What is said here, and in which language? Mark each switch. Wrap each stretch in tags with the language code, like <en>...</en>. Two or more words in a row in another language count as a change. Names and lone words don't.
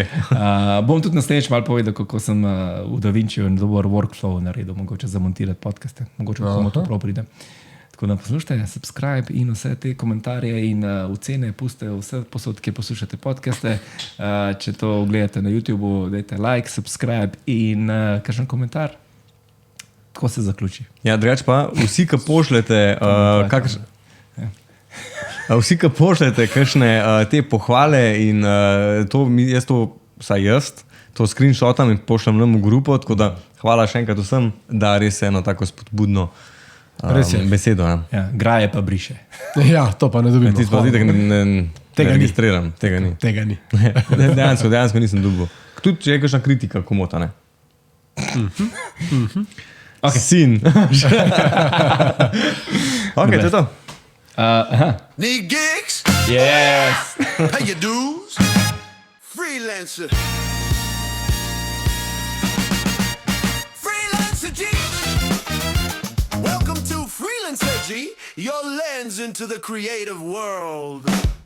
<sl>Bom tudi naslednjič malo povedal, kako sem v DaVinčiju en dober workflow naredil, mogoče zamontirati podcaste, mogoče komu to prav pride. Tako da poslušajte, subscribe in vse te komentarje in ocene pustite vse posod, kjer poslušate podcaste. Če to gledate na YouTubeu, dajte</sl> <en>like, subscribe</en> <sl>in kakšen komentar. Tako se zaključi. Ja, drugače pa, vsi, ki pošljete vsi, ki pošljete kakšne te pohvale in jaz to, vsaj jaz, to screenshotam in pošljem nam v grupo, tako da hvala še enkrat vsem, da res eno tako spodbudno besedo. Ja, graje pa briše. Ja, to pa ne dobim. Ti pa zdi, da ne registriram. Tega ni. Dejansko nisem dobil. Tudi če je kakšna kritika, komota, ne? Okay. Sin. Ok, to je to.</sl> <en>Need gigs? Yes! Pay your dues? Freelancer. Freelancer G. Welcome to Freelancer G, your lens into the creative world.</en>